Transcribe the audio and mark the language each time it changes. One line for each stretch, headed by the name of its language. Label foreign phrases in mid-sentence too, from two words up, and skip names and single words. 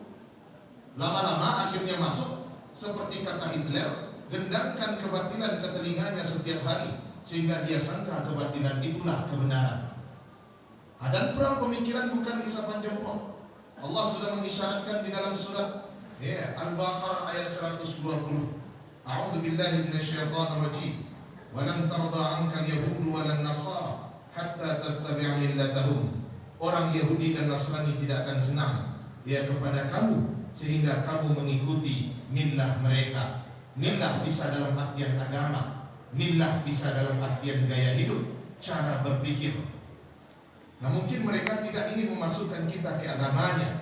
Indonesian: Lama-lama akhirnya masuk seperti kata Hitler, gendangkan kebatilan ke telinganya setiap hari sehingga dia sangka kebatilan itulah kebenaran. Dan perang pemikiran bukan isapan jempol. Allah sudah mengisyaratkan di dalam surat Al-Baqarah ayat 120.
Arabic: أعوذ بالله من الشيطان الرجيم. ولن ترضى عنك اليهود ولا النصارى حتى تتبع ملتهم.
Indonesian: Orang Yahudi dan Nasrani tidak akan senang kepada kamu sehingga kamu mengikuti millah mereka. Millah bisa dalam artian agama, millah bisa dalam artian gaya hidup, cara berpikir. Nah mungkin mereka tidak ingin memasukkan kita ke agamanya.